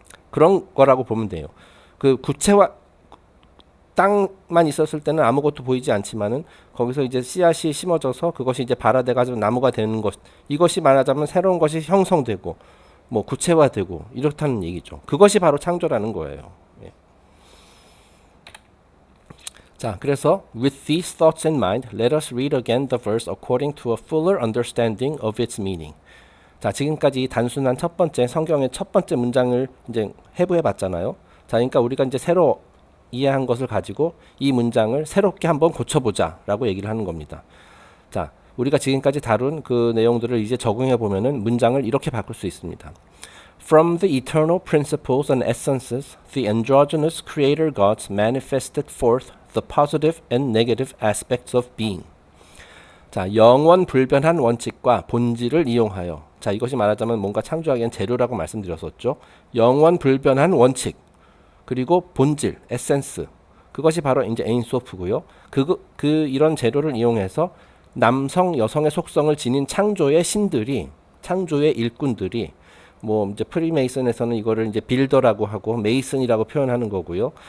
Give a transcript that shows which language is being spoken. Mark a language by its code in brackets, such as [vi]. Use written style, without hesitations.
[ko] 그런 거라고 보면 돼요. 그 구체화 땅만 있었을 때는 아무것도 보이지 않지만은 거기서 이제 씨앗이 심어져서 그것이 이제 발화돼가지고 나무가 되는 것, 이것이 말하자면 새로운 것이 형성되고 뭐 구체화되고 이렇다는 얘기죠. 그것이 바로 창조라는 거예요. 예. 자, 그래서 [en] with these thoughts in mind, let us read again the verse according to a fuller understanding of its meaning. [ko] 자, 지금까지 단순한 첫 번째 성경의 첫 번째 문장을 이제 해부해 봤잖아요. 자, 그러니까 우리가 이제 새로 이해한 것을 가지고 이 문장을 새롭게 한번 고쳐보자라고 얘기를 하는 겁니다. 자, 우리가 지금까지 다룬 그 내용들을 이제 적용해 보면은 문장을 이렇게 바꿀 수 있습니다. [en] From the eternal principles and essences, the androgynous creator gods manifested forth the positive and negative aspects of being. [ko] 자, 영원 불변한 원칙과 본질을 이용하여, 자, 이것이 말하자면 뭔가 창조하기엔 재료라고 말씀드렸었죠. 영원 불변한 원칙, 그리고 본질, 에센스, 그것이 바로 이제 에인소프고요. 이런 재료를 이용해서 남성, 여성의 속성을 지닌 창조의 신들이, 창조의 일꾼들이, 뭐 이제 프리메이슨에서는 이거를 이제 빌더라고 하고 메이슨이라고 표현하는 거고요.